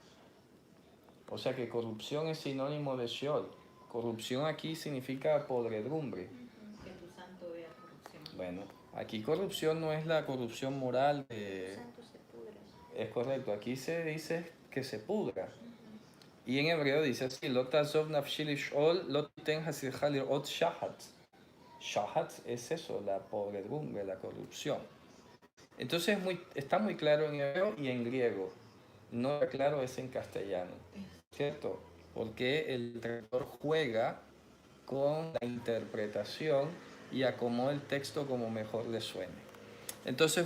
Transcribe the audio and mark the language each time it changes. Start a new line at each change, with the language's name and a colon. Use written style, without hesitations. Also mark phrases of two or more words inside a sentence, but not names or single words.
Spanish: O sea que corrupción es sinónimo de Sheol. Corrupción aquí significa podredumbre. Que tu santo vea corrupción. Bueno, aquí corrupción no es la corrupción moral. Santo se pudre. Es correcto, aquí se dice que se pudra. Y en hebreo dice así,
Hebrew: לא תעזוב נפשי לשאול לא תתן חסידך לראות שחת.
Spanish: Shahat es eso, la podredumbre, la corrupción. Entonces está muy claro en hebreo y en griego. No está claro es en castellano, ¿cierto? Porque el traductor juega con la interpretación y acomoda el texto como mejor le suene.